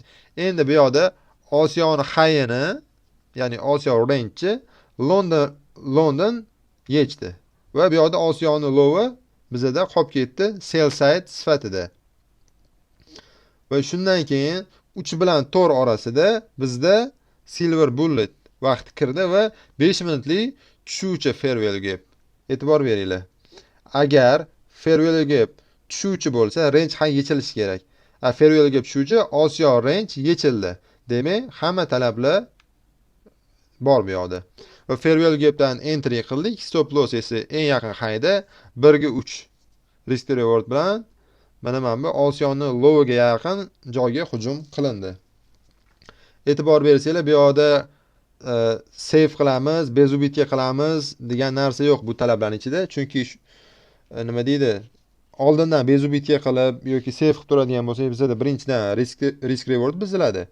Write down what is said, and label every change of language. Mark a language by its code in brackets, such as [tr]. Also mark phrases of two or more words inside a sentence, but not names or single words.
[uz] Endi bu yoqda Osiyoni high'ini, ya'ni Osiyo range London yechdi. Va bu yoqda Osiyoni low'i bizda qolib ketdi [en] sell side [uz] sifatida. Va shundan keyin 3 bilan 4 orasida bizda Silver Bullet vaqti kirdi va 5 minutlik tushuvchi [en] fair value gap. [uz] E'tibor beringlar. Agar [en] fair value gap [uz] tushuvchi bo'lsa, [en] range high [uz] yechilishi kerak. [en] Fair value gap [uz] tushuvchi, Osiyo range yechildi. Demak, hamma talablar bor bu yoqda. Va [en] fair value gapdan [uz] entry qildik. [en] Stop loss [uz] esa eng yaqin highda 1/3 [en] risk to reward [uz] bilan mana bu Osiyoni low'iga yaqin joyga hujum qilindi. E'tibor bersanglar, bu yoqda save qilamiz, bezubitga qilamiz degan narsa yo'q bu talablarning ichida. Chunki nima deydi? Oldindan bezubitga qilib yoki save qilib turadigan bo'lsak, bizda birinchidan [en] risk reward [uz] biziladi.